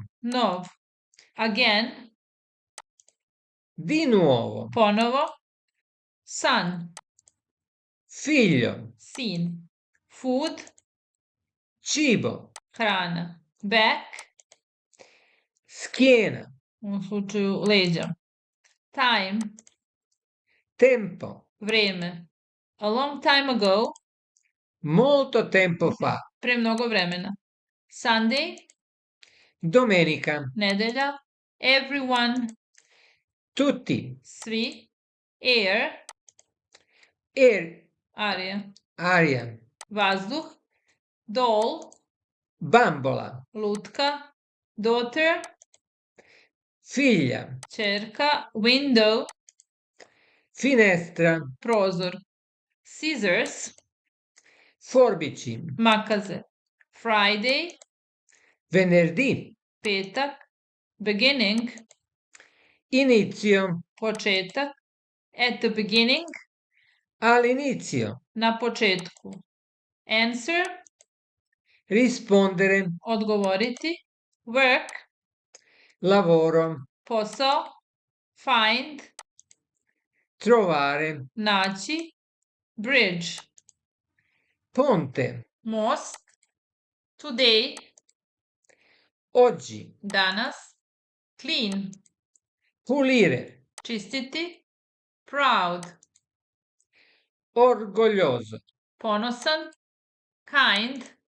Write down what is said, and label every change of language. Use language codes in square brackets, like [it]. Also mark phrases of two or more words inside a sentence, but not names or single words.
[sr] nov. Again, [it] di nuovo, [sr] ponovo. Son, [it] figlio, [sr] sin. Food, [it] cibo, [sr] hrana. Back, [it] schiena, [sr] u ovom slučaju leđa. Time, [it] tempo, [sr] vreme. [en] A long time ago, [it] molto tempo fa, [sr] pre mnogo vremena. [en] Sunday, [it] domenica, [sr] nedelja. Everyone, [it] tutti, [sr] svi. Air, [it] aria, [sr] aria. Vazduh. Doll, [it] bambola, [sr] lutka. Daughter, [it] figlia, [sr] ćerka. Window, [it] finestra, [sr] prozor. Scissors, [it] forbici, [sr] makaze. Friday, [it] venerdì, [sr] petak. [en] Beginning, [it] Inizio. [sr] početak. [en] At the beginning, [it] All'inizio. [sr] na početku. [en] Answer, [it] Rispondere. [sr] odgovoriti. Work, [it] Lavoro. [sr] posao. Find, [it] Trovare. [sr] naći. Bridge, [it] Ponte. [sr] most. Today, [it] Oggi. [sr] danas. Clean, [it] Pulire. [sr] čistiti. Proud, [it] Orgoglioso. [sr] ponosan. Kind,